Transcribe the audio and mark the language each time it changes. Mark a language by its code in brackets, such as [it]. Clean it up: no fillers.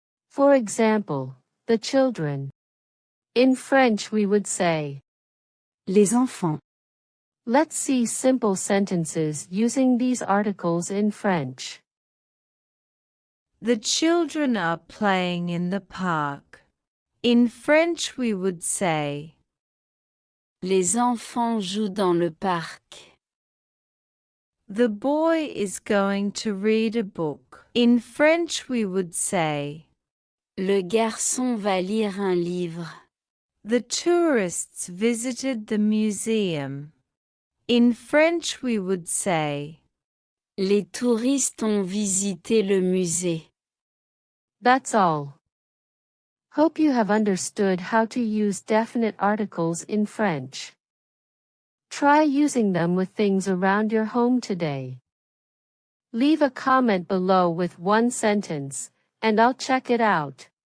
[en] For example, the children. In French we would say [fr] Les enfants. [en] Let's see simple sentences using these articles in French. The children are playing in the park. In French we would say [fr] Les enfants jouent dans le parc. [en] the boy is going to read a book. In French we would say [fr] Le garçon va lire un livre. [en] the tourists visited the museum. In French we would say [fr] Les touristes ont visité le musée. [en] That's all. Hope you have understood how to use definite articles in French. Try using them with things around your home today. Leave a comment below with one sentence, and I'll check it out.